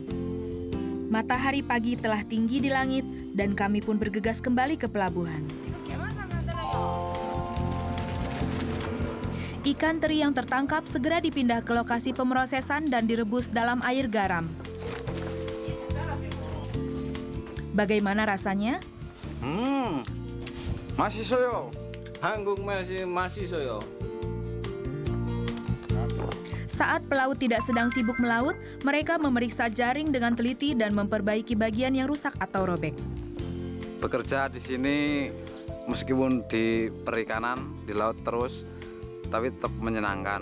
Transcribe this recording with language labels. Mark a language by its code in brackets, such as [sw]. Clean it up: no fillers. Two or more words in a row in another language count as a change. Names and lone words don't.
[id] Matahari pagi telah tinggi di langit dan kami pun bergegas kembali ke pelabuhan. Ikan teri yang tertangkap segera dipindah ke lokasi pemrosesan dan direbus dalam air garam. Bagaimana rasanya? [ko] 맛있어요. 한국 말씀 맛있어요. [id] Saat pelaut tidak sedang sibuk melaut, mereka memeriksa jaring dengan teliti dan memperbaiki bagian yang rusak atau robek. Bekerja di sini meskipun di perikanan, di laut terus, tapi tetap menyenangkan.